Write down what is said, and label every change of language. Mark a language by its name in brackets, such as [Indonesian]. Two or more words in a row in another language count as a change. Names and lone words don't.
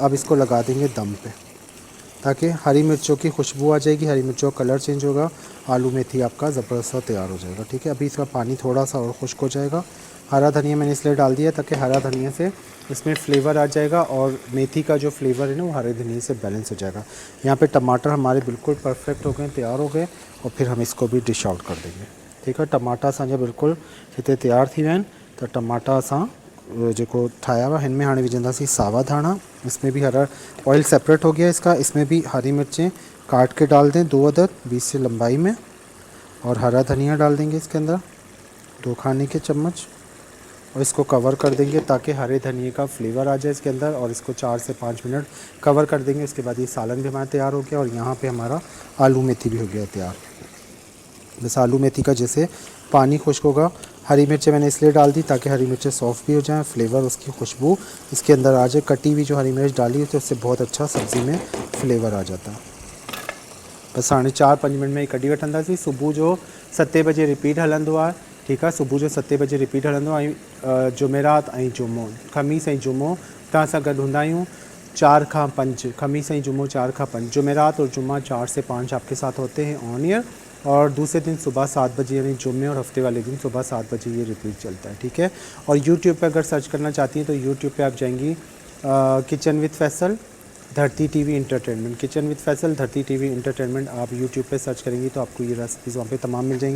[Urdu] اب اسکو لگا دیں گے دم پے تاکہ ہری مرچوں کی خوشبو آ جائے گی، ہری مرچوں کا [English] colour change [Urdu] ہوگا، آلو میتھی آپکا زبردست تیار ہو جائے گا. ٹھیک ہے، ابھی اسکا پانی تھوڑا سا اور خشک ہو جائے گا۔ ہرا دھنیا میں نے اسلیے ڈال دیا تاکہ ہرا دھنیا سے اسمیں فلیور آ جائے گا اور میتھی کا جو فلیور ہے نا وہ ہرے دھنیا سے بیلنس ہو جائے گا. یہاں پے ٹماٹر ہمارے بالکل پرفیکٹ ہو گئے، تیار ہو گئے، اور پھر ہم اسکو بھی [English] dish out [Urdu] کر دیں گے. ٹھیک ہے, [Sindhi] टमाटा असांजा बिल्कुल हिते तैयार थी विया आहिनि। त टमाटा असां जेको ठाहिया हुआ हिन में हाणे विझंदासीं सावा धाणा। [Urdu] اسمیں بھی ہرا [English] oil separate [Urdu] ہو گیا اسکا۔ اسمیں بھی ہری مرچیں کاٹ کے ڈال دیں 2 عدد بیچ سے لمبائی میں، اور ہرا دھنیا ڈال دیں گے اسکے اندر 2 کھانے کے چمچ، اور اسکو کور کر دیں گے تاکہ ہرے دھنیے کا فلیور آ جائے اسکے اندر، اور اسکو 4 سے 5 منٹ کور کر دیں گے. اسکے بعد یہ سالن بھی ہمارا تیار ہو گیا اور یہاں پے ہمارا آلو میتھی بھی ہو گیا تیار. بس آلو میتھی کا جیسے پانی خشک ہوگا، ہری مرچیں میں نے اسلیے ڈال دی تاکہ ہری مرچیں سافٹ بھی ہو جائیں، فلیور اسکی خوشبو اسکے اندر آ جائے. کٹی ہوئی جو ہری مرچ ڈالی تو اس سے بہت اچھا سبزی میں فلیور آ جاتا ہے. [Sindhi] बस हाणे 4-5 मिनट में कढी वठंदासीं। सुबुह जो 7 बजे रिपीट हलंदो आहे। ठीक आहे, सुबुह जो 7 बजे रिपीट हलंदो आहे। ऐं जुमेरात ऐं जुमो, खमीस ऐं जुमो तव्हां सां गॾु हूंदा आहियूं 4 खां 5, खमीस ऐं जुमो 4 खां 5, [Urdu] جمعرات اور جمعہ 4 سے 5 آپکے ساتھ ہوتے ہیں [English] on air, [Urdu] ، اور دوسرے دن صبح 7 بجے یعنی جمعے، اور ہفتے والے دن صبح 7 بجے یہ ریپیٹ چلتا ہے. ٹھیک ہے، اور یوٹیوب پے اگر سرچ کرنا چاہتی ہیں تو یوٹیوب پے آپ جائیں گی کچن ود فیصل دھرتی ٹی وی انٹرٹینمنٹ، کچن ود فیصل دھرتی ٹی وی انٹرٹینمنٹ آپ یوٹیوب پے سرچ کریں گی تو آپکو یہ ریسپیز وہاں پے تمام مل جائیں گی.